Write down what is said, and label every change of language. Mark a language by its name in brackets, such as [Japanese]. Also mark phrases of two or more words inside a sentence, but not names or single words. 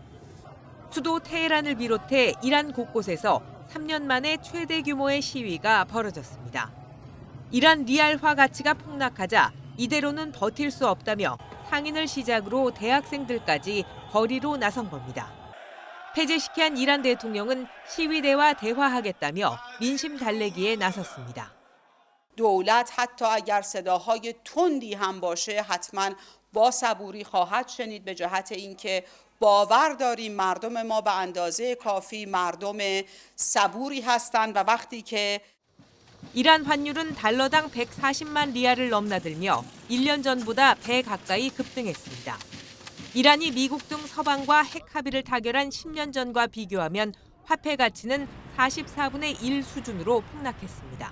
[Korean] 수도 테헤란을 비롯해 이란 곳곳에서 3년 만에 최대 규모의 시위가 벌어졌습니다. 이란 리알화 가치가 폭락하자 이대로는 버틸 수 없다며 상인을 시작으로 대학생들까지 거리로 나선 겁니다. 폐쇄시킨 이란 대통령은 시위대와 대화하겠다며 민심 달래기에 나섰습니다. [Persian] دولت حتی اگر صداهای تندی هم باشه حتما با صبوری خواهد شنید به جهت اینکه باور داریم مردم ما به اندازه کافی مردم صبوری هستند و وقتی که [Korean] 이란 환율은 달러당 140만 리알을 넘나들며 1년 전보다 배 가까이 급등했습니다. 이란이 미국 등 서방과 핵 합의를 타결한 10년 전과 비교하면 화폐 가치는 44분의 1 수준으로 폭락했습니다.